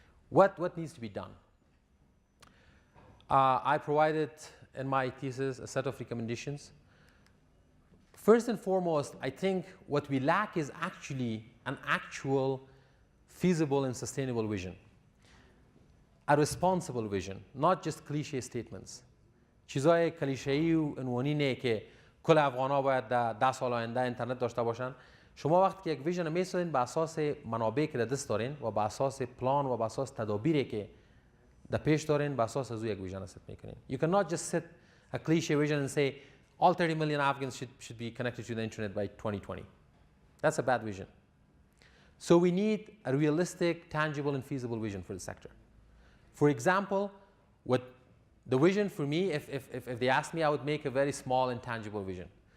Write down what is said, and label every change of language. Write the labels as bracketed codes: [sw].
[en] What needs to be done? I provided in my thesis a set of recommendations. First and foremost, I think what we lack is actually an actual feasible and sustainable vision. A responsible vision, not just cliche statements. [fa] چیزای کلیشه‌ای و عنوانی نه که کل افغان‌ها باید در 10 سال آینده اینترنت داشته باشن. شما وقتی که یک ویژن می‌سازین بر اساس منابعی که در دست دارین و بر اساس پلان و بر اساس تدابیری که در پیش دارین، بر اساس از یک ویژن ست می‌کنین. [en] You cannot just set a cliche vision and say all 30 million Afghans should be connected to the internet by 2020. That's a bad vision. So we need a realistic, tangible, and feasible vision for the sector. For example, what the vision for me, if they asked me, I would make a very small and tangible vision.